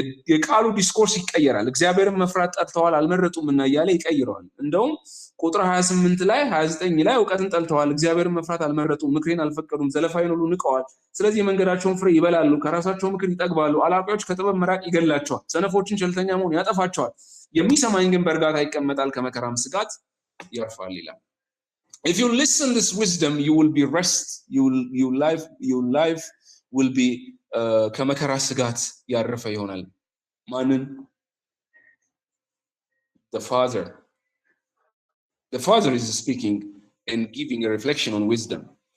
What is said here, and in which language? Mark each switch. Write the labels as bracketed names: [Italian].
[Amharic] የቃሉ ዲስኮርስ ይቀየራል። እግዚአብሔርን መፍራት ጠልተዋል አልመረጡምና እያለ ይቀይረዋል። እንደውም ቁጥር 28 ላይ 29 ላይ ዕውቀትን ጠልተዋል፣ እግዚአብሔርን መፍራት አልመረጡም፣ ምክሬን አልፈቀዱም፣ ዘለፋዬን ሁሉ ንቀዋል። ስለዚህ የመንገዳቸውን ፍሬ ይበላሉ፣ ከራሳቸው ምክር ይጠግባሉ። አላዋቂዎች ከጥበብ መራቅ ይገላቸዋል፣ ሰነፎችን ቸልተኛ መሆን ያጠፋቸዋል። የሚሰማኝ ግን በእርጋታ ይቀመጣል፣ ከመከራም ስጋት ያርፋል ይላል። [English] If you listen this wisdom, you will be rest. Your life will be [Amharic] ከመከራ ስጋት ያረፈ ይሆናል። ማንን? [English] The Father is speaking and giving a reflection on wisdom.